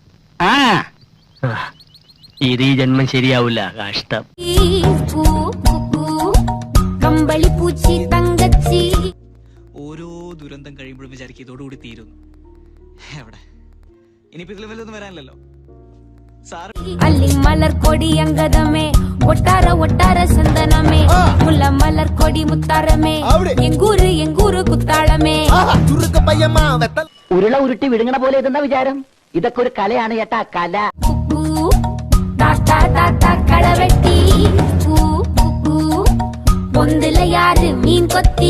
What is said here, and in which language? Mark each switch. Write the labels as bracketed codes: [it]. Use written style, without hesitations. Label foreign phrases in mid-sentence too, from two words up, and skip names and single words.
[ml] ഇത് ഈ ജന്മം ശരിയാവില്ല, കഷ്ടം. [ta] கம்பளி பூச்சி தங்கச்சி. [ml] ഓരോ ദുരന്തം കഴിയുമ്പോഴും വിചാരിക്കും ഇതോടുകൂടി തീരുന്നു. എവിടെ ഇനിയിപ്പോ ഇതിൽ വല്ലതൊന്നും വരാനില്ലല്ലോ. [ta] அல்லி மலர் கொடி அங்கதமே ஒட்டார ஒட்டார சந்தனமே முல்லை மலர் கொடி முத்தாரமே எங்கூரு எங்கூரு குத்தாலமே. [ml] ഉരുള ഉരുട്ടി വിഴുങ്ങണ പോലെ ഇതെന്ന വിചാരം? ഇതൊക്കെ ഒരു കലയാണ് ചേട്ടാ, കല. [ta] களவெட்டி பொந்தில யாரு மீன் கொத்தி.